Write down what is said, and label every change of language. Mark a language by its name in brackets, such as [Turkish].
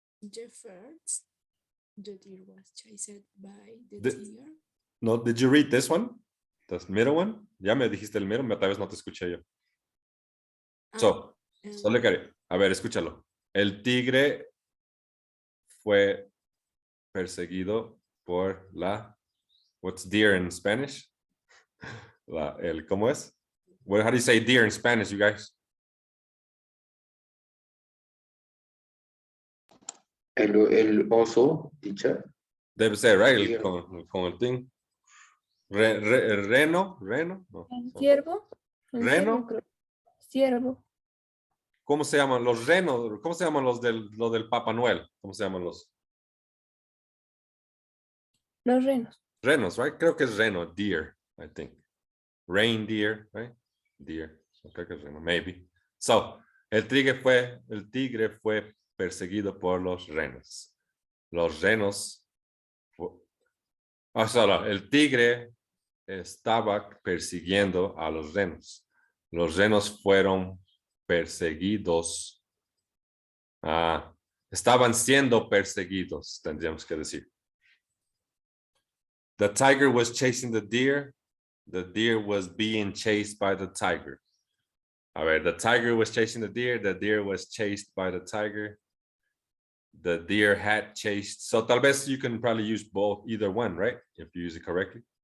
[English] The first, the deer was chased by the The- tiger. No, did you read this one? The middle one? [Spanish] Ya me dijiste el middle, tal vez no te escuché yo. [English] So look at it. [Spanish] A ver, escúchalo. El tigre fue perseguido por [English] what's deer in Spanish? [Spanish] ¿Cómo es? [English] Well, how do you say deer in Spanish, you guys? [Spanish] El oso, teacher. Debe ser, right? [English] Deer. [Spanish] Con el thing. Reno. No. ¿El ciervo? El ¿Reno? ciervo, creo. Ciervo. ¿Cómo se llaman los renos? ¿Cómo se llaman los del Papá Noel? ¿Cómo se llaman los Los renos. [English] renos, right? [Spanish] Creo que es reno, [English] deer, I think. Reindeer, right? Deer. Okay, because maybe. [Spanish] So, el tigre fue perseguido por los renos. Los renos. Solo, el tigre estaba persiguiendo a los renos. Los renos fueron perseguidos. Estaban siendo perseguidos, tendríamos que decir. [English] The tiger was chasing the deer. The deer was being chased by the tiger. A ver, the tiger was chasing the deer was chased by the tiger. The deer had chased. So [Spanish] tal vez [English] you can probably use both, either one, right? If you use it correctly.